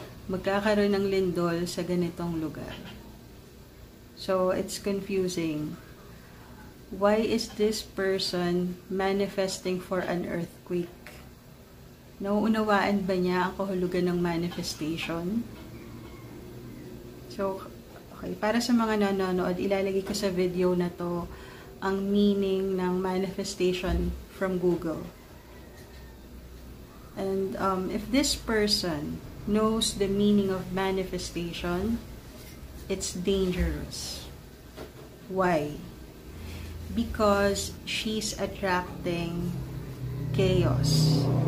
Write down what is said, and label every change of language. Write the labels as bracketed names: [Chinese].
[Filipino] Magkakaroon ng lindol sa ganitong lugar. [English] So, it's confusing. Why is this person manifesting for an earthquake? [Filipino] Nauunawaan ba niya ang kahulugan ng manifestation? So, okay, para sa mga nanonood, ilalagay ko sa video na to ang meaning ng manifestation [English] from Google. And if this person knows the meaning of manifestation, it's dangerous. Why? Because she's attracting chaos.